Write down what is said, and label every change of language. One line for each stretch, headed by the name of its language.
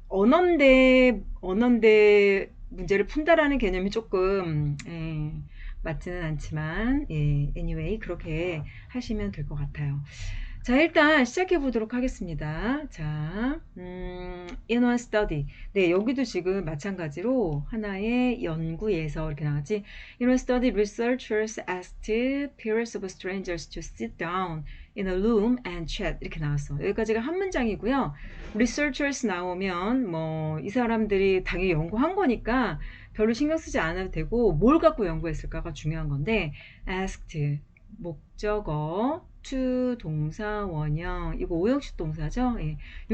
Korean: 언어인데 문제를 푼다라는 개념이 조금 맞지는 않지만 anyway 그렇게 하시면 될 것 같아요. 자, 일단 시작해 보도록 하겠습니다.
English: 자, in one study.
Korean: 네, 여기도 지금 마찬가지로 하나의 연구에서 이렇게 나왔지.
English: In one study, researchers asked pairs of strangers to sit down in a room and chat.
Korean: 이렇게 나왔어. 여기까지가 한 문장이고요. researchers 나오면 뭐 이 사람들이 당연히 연구한 거니까 별로 신경 쓰지 않아도 되고 뭘 갖고 연구했을까가 중요한 건데 asked 목적어 to 동사 원형 이거 오형식 동사죠. 예.